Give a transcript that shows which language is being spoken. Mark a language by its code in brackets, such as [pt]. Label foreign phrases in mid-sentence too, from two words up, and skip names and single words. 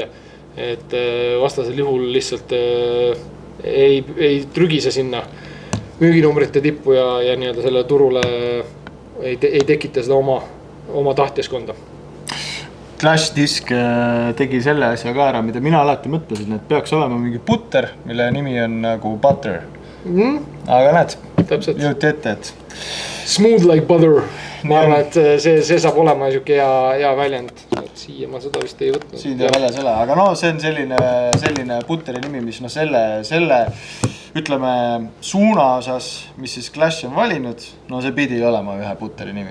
[et] Et vastasel juhul lihtsalt ei trügise sinna müüginumbrite tippu ja nii-öelda selle turule ei tekita seda oma tahtjaskonda. Clash Disc tegi selle asja ka ära, mida mina alati mõtlesin, et peaks olema mingi putter, mille nimi on nagu butter. Aga näed, jõuti ette, et [en] smooth like butter. [et] Ma arvan, et see saab olema siuke hea väljend. Siia ma seda vist ei võtnud. Siin ei väljas ole, aga see on selline putteri nimi, mis selle ütleme suuna osas, mis siis Clash on valinud, see pidi olema ühe putteri nimi.